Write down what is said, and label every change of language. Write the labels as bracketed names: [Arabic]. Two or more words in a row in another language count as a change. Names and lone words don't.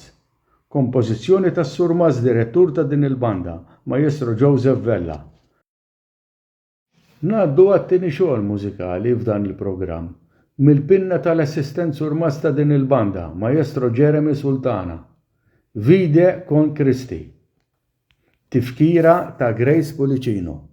[Maltese] Kompożizzjoni tas-Sur Mas, direttur ta' din il-banda, Maestro Joseph Vella. Ngħaddu għat-tieni xogħol mużikali f'dan il-programm mill-pinna tal-assistent Sur Mas ta' din il-banda, Maestro Jeremy Sultana. Vide con Cristi. Tifkira ta' Grace Policino.